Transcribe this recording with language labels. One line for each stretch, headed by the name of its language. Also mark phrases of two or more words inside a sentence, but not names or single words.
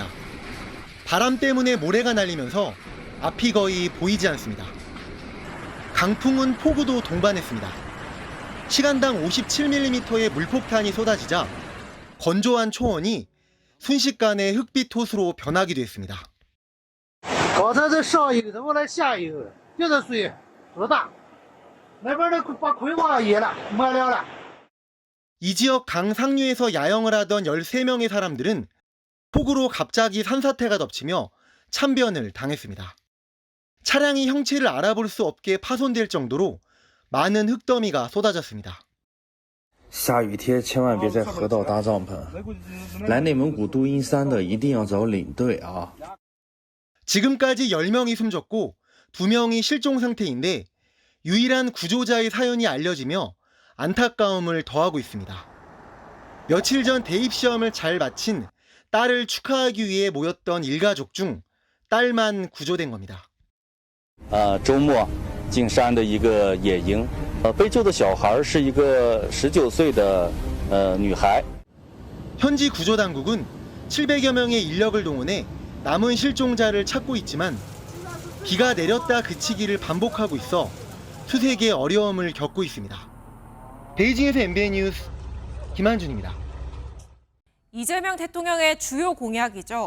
Korean: 바람 때문에 모래가 날리면서 앞이 거의 보이지 않습니다. 강풍은 폭우도 동반했습니다. 시간당 57mm의 물폭탄이 쏟아지자 건조한 초원이 순식간에 흑빛 호수로 변하기도 했습니다.
Chinese: 刚才在上游，怎么来下游？这个水多大？那边的把葵花淹了，没了。
Korean: 이 지역 강 상류에서 야영을 하던 13명의 사람들은 폭우로 갑자기 산사태가 덮치며 참변을 당했습니다. 차량이 형체를 알아볼 수 없게 파손될 정도로 많은 흙더미가 쏟아졌습니다.
Chinese: 下雨天千万别在河道搭帐篷，来内蒙古都阴山的一定要找领队啊！
Korean: 지금까지 10명이 숨졌고 2명이 실종 상태인데 유일한 구조자의 사연이 알려지며 안타까움을 더하고 있습니다. 며칠 전 대입시험을 잘 마친 딸을 축하하기 위해 모였던 일가족 중 딸만 구조된 겁니다.
Chinese: 周末进山的一个野营，被救的小孩是一个19岁的女孩。
Korean: 현지 구조당국은 700여 명의 인력을 동원해 남은 실종자를 찾고 있지만 비가 내렸다 그치기를 반복하고 있어 수색에 어려움을 겪고 있습니다. 베이징에서 MBN 뉴스 김한준입니다. 이재명 대통령의 주요 공약이죠.